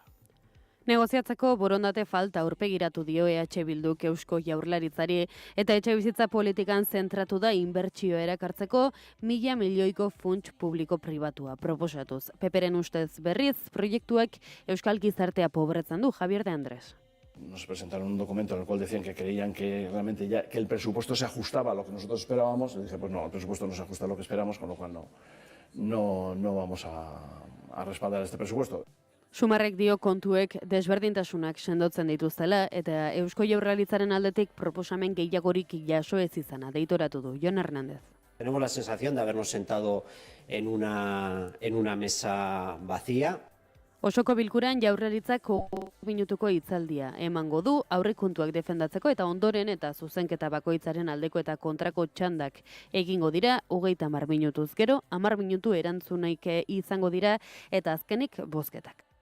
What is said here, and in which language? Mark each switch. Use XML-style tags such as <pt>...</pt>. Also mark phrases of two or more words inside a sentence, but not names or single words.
<eu>Negoziatzeko borondate falta aurpegiratu dio EH Bilduk Eusko Jaurlaritzari eta etxebizitza politikan zentratu da inbertsioa erakartzeko 1.000 milioiko funts publiko pribatua proposatuz. Peperen ustez berriz, proiektuak euskal gizartea pobretzen du, Javier de Andrés.</eu> <es>Nos presentaron un documento en el cual decían que creían que realmente que el presupuesto se ajustaba a lo que nosotros esperábamos. Y dije, pues no, el presupuesto no se ajusta a lo que esperamos, con lo cual no vamos a respaldar este presupuesto.</es> <eu>Sumarrek dio kontuek desberdintasunak sendotzen dituztela eta Eusko Jaurlaritzaren aldetik proposamen gehiagorik jaso ez izana deitoratu du Jon Hernández.</eu> <es>Tenemos la sensación de habernos sentado en una mesa vacía.</es> <eu>Osoko bilkuran Jaurlaritzak minutuko hitzaldia emango du aurrekontuak defendatzeko eta ondoren eta zuzenketa bakoitzaren aldeko eta kontrako txandak egingo dira 30 minutuz gero, 10 minutu erantzunaik izango dira eta azkenik bozketak.</eu>